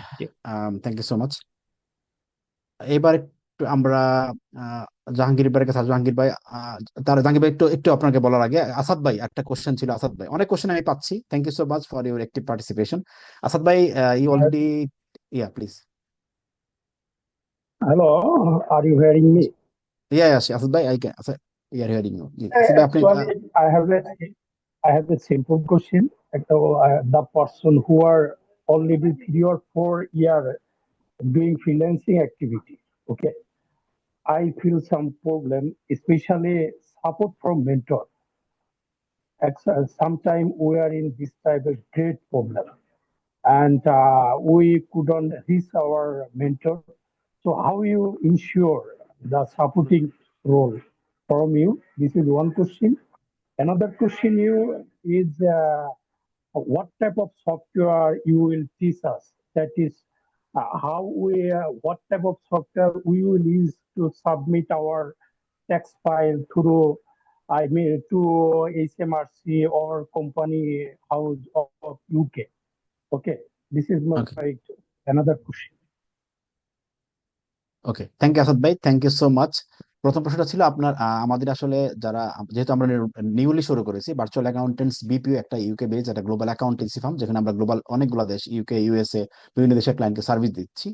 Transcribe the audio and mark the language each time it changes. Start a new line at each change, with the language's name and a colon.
Bangla: G. Thank you so much. এবার একটু আমরা জাহাঙ্গীর ভাইয়ের কাছে আসবো। জাহাঙ্গীর ভাই, তার জাহাঙ্গীর ভাই একটু একটু আপনাকে বলার আগে আসাদ ভাই একটা কোশ্চেন ছিল। আসাদ ভাই, অনেক কোশ্চেন আমি পাচ্ছি,
English: Thank you so much for your active participation.
Bangla: Asad ভাই, you already, yeah please.
English: Hello, are you hearing me? Yeah yeah Asad ভাই, I can, yeah hearing you.
Bangla: জি আসাদ ভাই, আপনি
English: Actually, I have a simple question. The person who are already 3 or 4 years doing freelancing activity, okay, I feel some problem, especially support from mentor. Sometimes we are in this type of great problem, and we couldn't reach our mentor. So how you ensure the supporting role from you? This is one question. Another question is what type of software you will teach us? That is, what type of software we will use to submit our text file through, I mean, to HMRC or company house of UK. Okay, this is my
Bangla: okay
English: another question.
Bangla: Okay, thank you Asad ভাই, thank you so much. প্রথম প্রশ্নটা ছিল আপনার, আমাদের আসলে যারা, যেহেতু আমরা নিউলি শুরু করেছি ভার্চুয়াল অ্যাকাউন্টেন্টস বিপিও, একটা ইউকে বেস, একটা গ্লোবাল অ্যাকাউন্টেন্সি ফার্ম, যেখানে আমরা গ্লোবাল অনেকগুলো দেশ, ইউকে, ইউএসএ, বিভিন্ন দেশের ক্লায়েন্টকে সার্ভিস দিচ্ছি।